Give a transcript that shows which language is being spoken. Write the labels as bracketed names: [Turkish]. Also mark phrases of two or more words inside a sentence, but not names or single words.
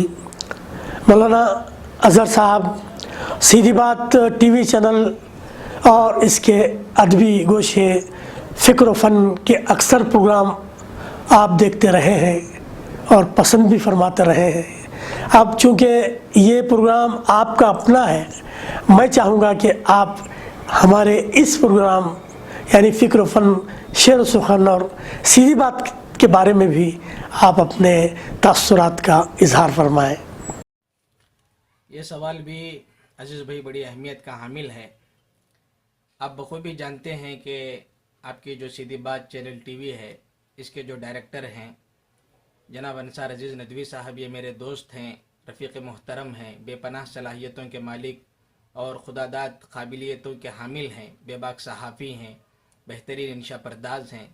[Urdu] مولانا اظہر صاحب، سیدھی بات ٹی وی چینل اور اس کے ادبی گوشے فکر و فن کے اکثر پروگرام آپ دیکھتے رہے ہیں اور پسند بھی فرماتے رہے ہیں. اب چونکہ یہ پروگرام آپ کا اپنا ہے، میں چاہوں گا کہ آپ ہمارے اس پروگرام یعنی فکر و فن، شعر و سخن اور سیدھی بات کے بارے میں بھی آپ اپنے تاثرات کا اظہار فرمائیں. یہ سوال بھی عزیز بھائی بڑی اہمیت کا حامل ہے. آپ بخوبی جانتے ہیں کہ آپ کی جو سیدھی بات چینل ٹی وی ہے، اس کے جو ڈائریکٹر ہیں جناب انصار عزیز ندوی صاحب، یہ میرے دوست ہیں، رفیق محترم ہیں، بے پناہ صلاحیتوں کے مالک اور خداداد قابلیتوں کے حامل ہیں، بے باک صحافی ہیں، بہترین انشا پرداز ہیں.